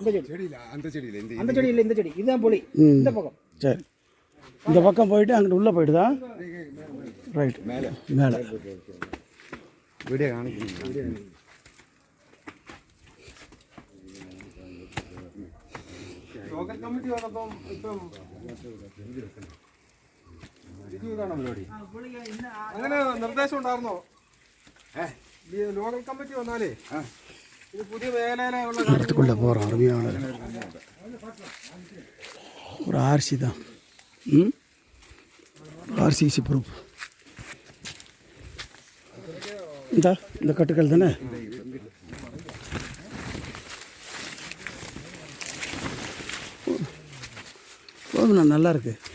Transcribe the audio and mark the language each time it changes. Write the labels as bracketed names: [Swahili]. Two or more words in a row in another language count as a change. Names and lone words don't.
[Tamil] அந்த செடி இல்லை, அந்த செடி இல்லை, இந்த செடி இதுதான் புளி. இந்த பக்கம் சரி, இந்த பக்கம் போயிட்டு அங்கிட்டு உள்ளே போயிட்டு தான் ரைட் மேலே மேலே வீடியோ காணிக்கிறீங்க. [Malayalam] ലോക്കൽ കമ്മിറ്റി വന്നപ്പം ഇപ്പം ഇതാണ് പരിപാടി. അങ്ങനെ നിർദ്ദേശം ഉണ്ടായിരുന്നോ? ലോക്കൽ കമ്മിറ്റി വന്നാലേ ഇത് പുതിയ മേഖലയിലുള്ള [Tamil] இடத்துக்குள்ளே போகிறோம். அருமையான ஒரு ஆர்சி தான். [English] RCC proof. [Tamil] இந்த கட்டுக்கள் தானே. போதுண்ணா, நல்லா இருக்கு.